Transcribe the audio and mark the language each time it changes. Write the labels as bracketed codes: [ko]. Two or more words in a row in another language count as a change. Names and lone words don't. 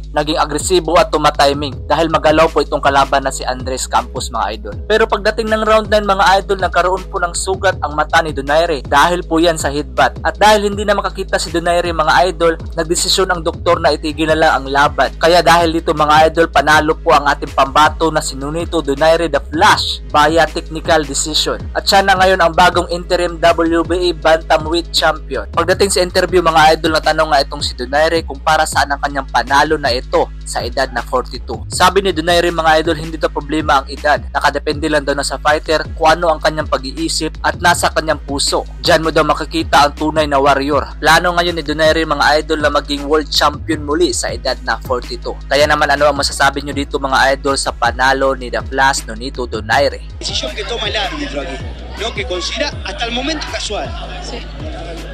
[tl] Naging agresibo at tumatiming dahil magalaw po itong kalaban na si Andres Campos mga idol. Pero pagdating ng round 9 mga idol, nagkaroon po ng sugat ang mata ni Donaire dahil po yan sa headbutt. At dahil hindi na makakita si Donaire mga idol, nagdesisyon ang doktor na itigil na lang ang laban. Kaya dahil dito mga idol, panalo po ang ating pambato na si Nonito Donaire The Flash via [en] technical decision. [tl] At siya na ngayon ang bagong [en] interim WBA Bantamweight Champion. [tl] Pagdating sa interview mga idol, natanong nga itong si Donaire kung para saan ang kanyang panalo na ito sa edad na 42. Sabi ni Donaire mga idol, hindi daw problema ang edad. Nakadepende lang daw na sa fighter kung ano ang kanyang pag-iisip at nasa kanyang puso. Diyan mo daw makikita ang tunay na warrior. Plano ngayon ni Donaire mga idol na maging [en] world champion [tl] muli sa edad na 42. Kaya naman ano ang masasabi nyo dito mga idol sa panalo ni The Flash Nonito Donaire? [es] Decisión que toma el árbitro aquí, ¿no? Que considera hasta el momento casual. Sí.